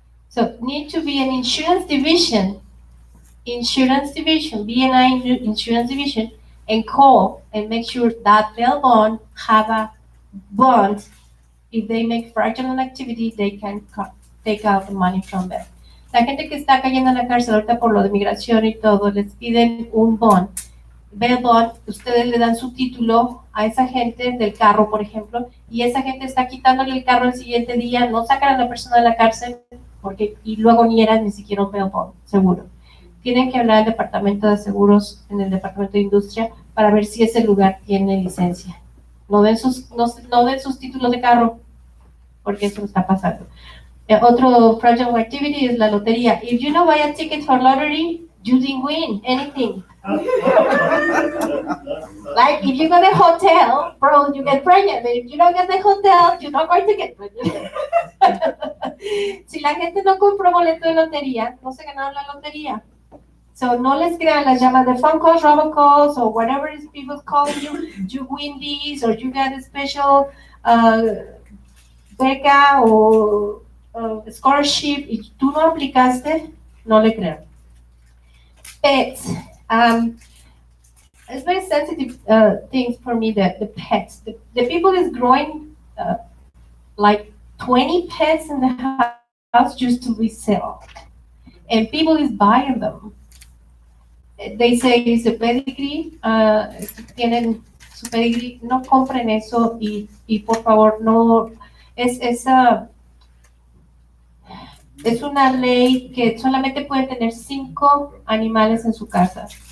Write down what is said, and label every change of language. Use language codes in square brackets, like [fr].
[en] So need to be an insurance division, BNI insurance division, and call and make sure that bail bond have a bond. If they make fraudulent activity, they can take out the money from them. [es] La gente que está cayendo en la cárcel ahorita por lo de migración y todo, les piden un bond. Bail bond, ustedes le dan su título a esa gente del carro, por ejemplo, y esa gente está quitándole el carro el siguiente día, no sacan a la persona de la cárcel, porque, y luego ni era ni siquiera un bail bond, seguro. Tienen que hablar al departamento de seguros, en el departamento de industria, para ver si ese lugar tiene licencia. No den sus títulos de carro, porque eso está pasando. Otro [en] fraudulent activity [es] es la lotería. [en] If you buy a ticket for lottery, you didn't win anything. Like if you go to the hotel, bro, you get pregnant. But if you don't get the hotel, you're not going to get pregnant. [es] Si la gente no compró boleto de lotería, no se ganaron la lotería. So no les crean las llamadas de [en] phone calls, robocalls, or whatever is people calling you. You win these, or you get a special [es] beca o [en] scholarship. [es] Y tú no aplicaste, no le crean. Pets. [en] It's very sensitive things for me, the pets. The people is growing like 20 pets in the house just to resell. And people is buying them. They say it's a pedigree, [es] tienen su pedigree, no compren eso y por favor no, es una ley que solamente pueden tener 5 animales en su casa.